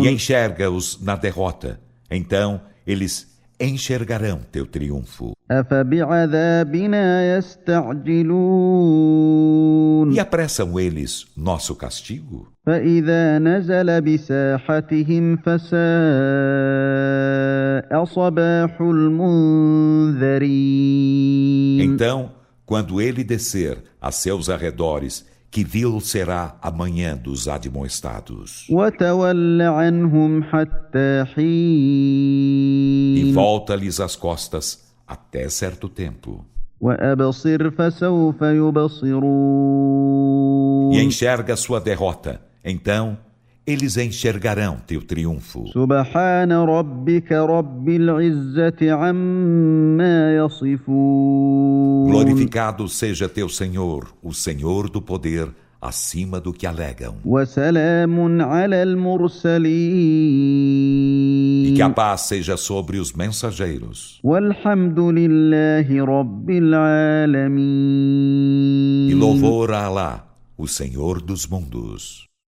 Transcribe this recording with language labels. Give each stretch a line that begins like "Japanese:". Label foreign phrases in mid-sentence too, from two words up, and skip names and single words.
Portuguese: E enxerga-os na derrota. Então eles enxergarão teu triunfo.
Arabic: أفبعذابنا يستعجلون
Portuguese: E apressam eles nosso castigo?
Arabic: فإذا نزل بساحتهم فساء صباح المنذرين
Portuguese: Então, quando ele descer a seus arredores, que vil será a manhã dos admoestados.
Arabic: وتول عنهم حتى
Portuguese: E
Arabic: حين
Portuguese: volta-lhes as costas até certo tempo.
Arabic: وأبصر فسوف يبصرون
Portuguese: E enxerga sua derrota. Então, eles enxergarão teu triunfo.
Arabic: سبحان ربك رب العزة عما يصفون
Portuguese: Glorificado seja teu Senhor, o Senhor do poder, acima do que alegam.
Arabic: وسلام على
Portuguese: E que a
Arabic: المرسلين
Portuguese: paz seja sobre os mensageiros.
Arabic: والحمد لله رب
Portuguese: E
Arabic: العالمين
Portuguese: louvor a Alá, o Senhor dos mundos.